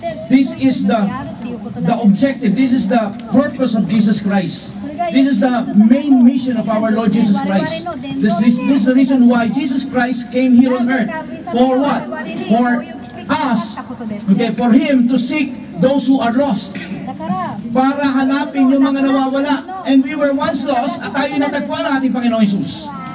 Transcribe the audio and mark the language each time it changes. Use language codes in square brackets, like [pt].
[en] This is the objective, this is the purpose of Jesus Christ. This is the main mission of our Lord Jesus Christ. This is the reason why Jesus Christ came here on earth. For what? For us, okay, for Him to seek those who are lost. [tl] Para hanapin yung mga nawawala. [en] And we were once lost [tl] at tayo natagpuan ng ating Panginoong Jesus.